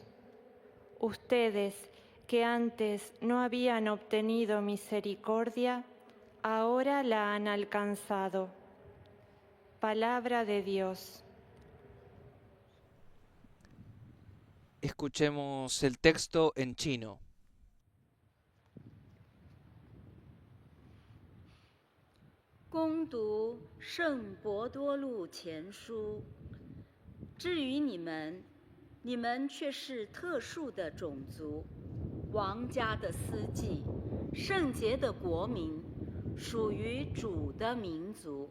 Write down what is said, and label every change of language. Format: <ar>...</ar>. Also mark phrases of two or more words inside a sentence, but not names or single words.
<es>Ustedes, que antes no habían obtenido misericordia, ahora la han alcanzado. Palabra de Dios. Escuchemos el texto en chino.</es> <zh>恭读圣伯多禄前书。至于你们，你们却是特殊的种族，王家的司祭，圣洁的国民，属于主的民族。</zh>